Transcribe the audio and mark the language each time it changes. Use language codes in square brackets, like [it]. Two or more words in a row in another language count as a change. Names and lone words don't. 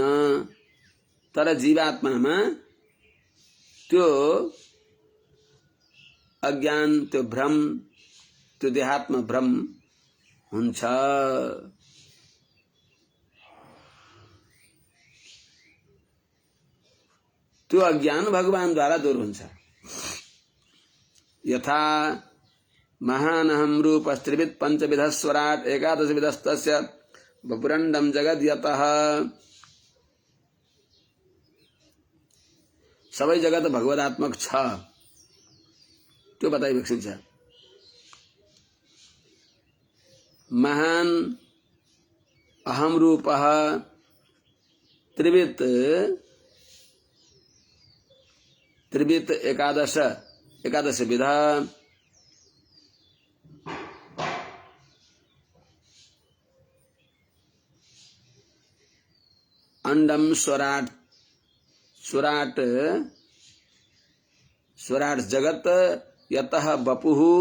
[ne] तर जीवात्मामा त्यो अज्ञान, त्यो भ्रम, त्यो देहात्म भ्रम हुन्छ। त्यो अज्ञान भगवान द्वारा दूर हुन्छ। [sa] यथा महानहम रूपस्त्रिविद पंचविध स्वराट एकादश विधस्तस्य वपुरंडम जगद यतः। [ne] सबै जगत भगवदात्मक छ, त्यो बताइएको छ। [sa] महान अहम रूपः त्रिवित एकादश विधा अंडम स्वराट जगत यतः वपुः